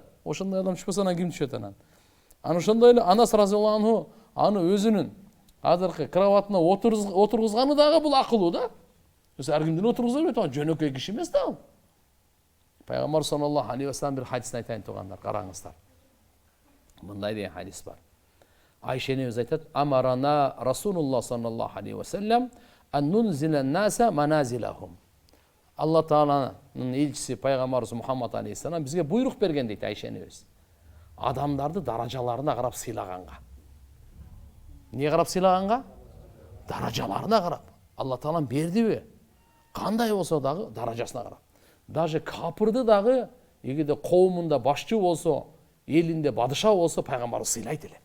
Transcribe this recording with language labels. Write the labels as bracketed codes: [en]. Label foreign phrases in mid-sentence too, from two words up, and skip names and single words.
[ky] Ошондой адам түшпөсө анан ким түшөт анан? Аны ошондой эле Анас [ar] رضي الله عنه [ky] аны өзүнүн азыркы кроватына отургузганы дагы бул акылуу да. Ар кимдин отургуза берет, жөнөкөй киши эмес да. Пайгамбар [ar] صلى الله عليه وسلم [ky] бир хадисин айтайын тугандар, караңыздар. Мындай деген хадис бар. Айша энебиз айтат: [ar] "أمرنا رسول الله صلى الله عليه وسلم أن ننزل الناس منازلهم." [ky] Алла Тааланын элчиси пайгамбарыбыз Мухаммад алейхиссалам бизге буйрук берген дейт Айша энебиз. Адамдарды даражаларына карап сыйлаганга. Не карап сыйлаганга? Даражаларына карап. Алла Таалам бердиби? Кандай болсо дагы даражасына карап. Даже капырды дагы эгерде коомунда башчы болсо, элинде бадыша болсо, пайгамбар сыйлайт эле.